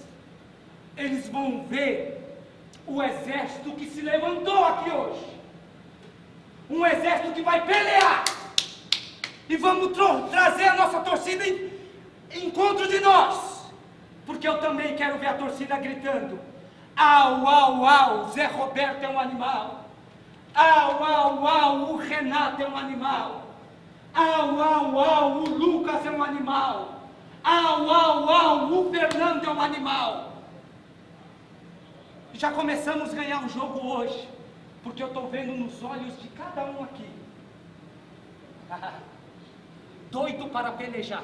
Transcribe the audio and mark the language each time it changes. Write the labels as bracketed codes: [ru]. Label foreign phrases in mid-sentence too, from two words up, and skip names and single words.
[pt] Eles vão ver o exército que se levantou aqui hoje. Um exército que vai pelear. E vamos trazer a nossa torcida em encontro de nós. Porque eu também quero ver a torcida gritando: au, au, au, Zé Roberto é um animal. Au, au, au, o Renato é um animal. Au, au, au, o Lucas é um animal. Au, au, au, o Fernando é um animal. Já começamos a ganhar o jogo hoje, porque eu estou vendo nos olhos de cada um aqui. Doido para pelejar.